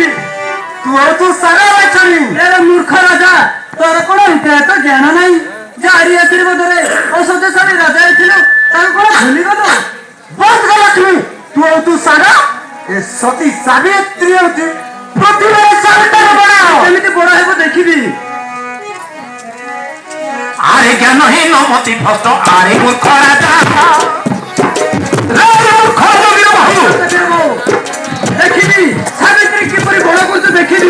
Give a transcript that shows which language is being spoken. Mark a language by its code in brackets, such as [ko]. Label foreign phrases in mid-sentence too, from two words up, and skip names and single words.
[or] ତୁ ହଉଛୁ ସାନ ଲକ୍ଷ୍ମୀ। ମୂର୍ଖ ରାଜା, ତୋର କଣ ଇତିହାସ ଜ୍ଞାନ ନାହିଁ? ଜାରି ଆଶୀର୍ବାଦରେ ଔଷଧଶାଳୀ ରାଜା ହେଇଥିଲୁ, ତାକୁ କଣ ଭୁଲିଗଲୁ? ବନ୍ଦ କର ଲକ୍ଷ୍ମୀ, ତୁ ହଉଛୁ ସାନ, ଏ ସତୀ ସାବିତ୍ରୀ ହଉଛି ପୃଥିବୀରେ ସବୁଠାରୁ ବଡ଼। କେମିତି ବଡ଼ ହେବ ଦେଖିବି। [bn] আরে জ্ঞানহীন মতি ভ্রষ্ট আরে মূর্খ রাজা [or] ଦେଖିବି ସାବିତ୍ରୀ କିପରି ବଡ଼ କରୁଛୁ ଦେଖିବି।